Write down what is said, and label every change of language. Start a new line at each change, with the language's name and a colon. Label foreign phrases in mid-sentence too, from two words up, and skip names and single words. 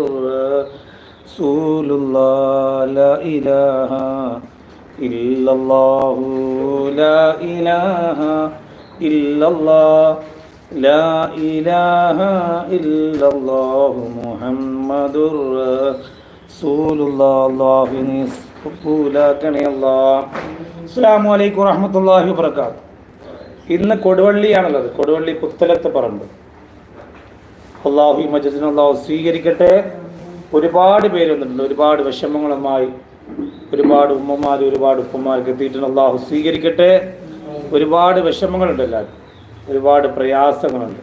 Arabic: رسول الله لا إله إلا الله لا إله إلا الله لا إله إلا الله محمد رسول الله الله نسبولاكني الله السلام عليكم ورحمة الله وبركاته.
Malayalam: ഇന്ന് കൊടുവള്ളിയാണുള്ളത്. കൊടുവള്ളി പുത്തലത്ത് പറമ്പ്. അള്ളാഹു ഈ മജ്‌ലിസിനെ അള്ളാഹു സ്വീകരിക്കട്ടെ. ഒരുപാട് പേര് വന്നിട്ടുണ്ട്, ഒരുപാട് വിഷമങ്ങളുമായി, ഒരുപാട് ഉമ്മമാർ ഒരുപാട് ഉപ്പമാർക്ക് എത്തിയിട്ടുണ്ട്. അള്ളാഹു സ്വീകരിക്കട്ടെ. ഒരുപാട് വിഷമങ്ങളുണ്ട്, എല്ലാവരും ഒരുപാട് പ്രയാസങ്ങളുണ്ട്.